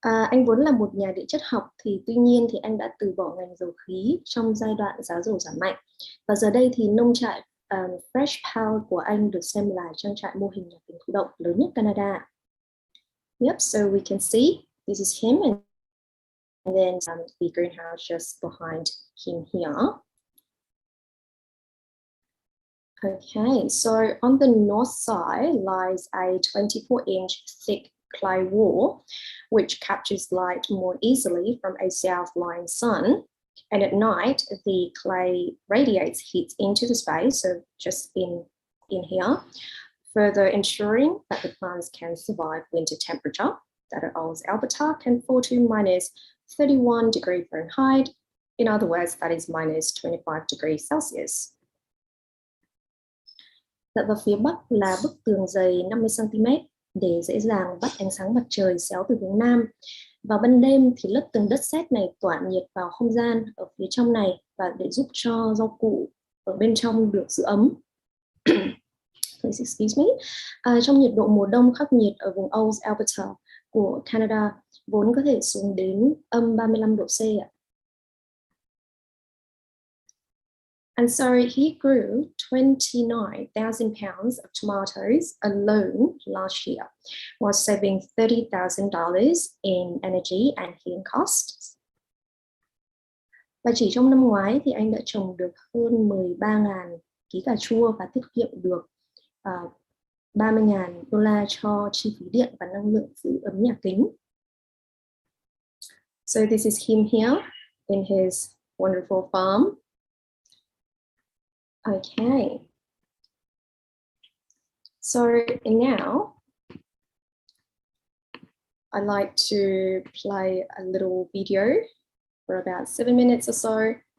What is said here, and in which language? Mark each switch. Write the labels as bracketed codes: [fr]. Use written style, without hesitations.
[vi] Anh vốn là một nhà địa chất học, thì tuy nhiên thì anh đã từ bỏ ngành dầu khí trong giai đoạn giá dầu giảm mạnh. Và giờ đây thì nông trại Fresh Pal của anh được xem là trang trại mô hình nhà kính thụ động lớn nhất Canada. [en] Yep, so we can see this is him, and then the greenhouse just behind him here. Okay, so on the north side lies a 24-inch thick clay wall, which captures light more easily from a south-lying sun. And at night, the clay radiates heat into the space, so just in here, further ensuring that the plants can survive winter temperature that at Alberta can fall to minus 31 degrees Fahrenheit. In other words, that is minus 25 degrees Celsius. [vi] Và phía bắc là bức tường dày 50 cm để dễ dàng bắt ánh sáng mặt trời xéo từ hướng nam. Vào ban đêm thì lớp tường đất sét này tỏa nhiệt vào không gian ở phía trong này và để giúp cho rau củ ở bên trong được giữ ấm. [en] Please excuse me. [vi] Trong nhiệt độ mùa đông khắc nghiệt ở vùng Alberta của Canada vốn có thể xuống đến âm 35 độ C ạ. [en] And so he grew 29,000 pounds of tomatoes alone last year, while saving $30,000 in energy and heating costs. [vi] Và chỉ trong năm ngoái thì anh đã trồng được hơn 13.000 ký cà chua và tiết kiệm được $30,000 cho chi phí điện và năng lượng giữ ấm nhà kính. [en] So this is him here in his wonderful farm. Okay. So now I'd like to play a little video for about 7 minutes or so.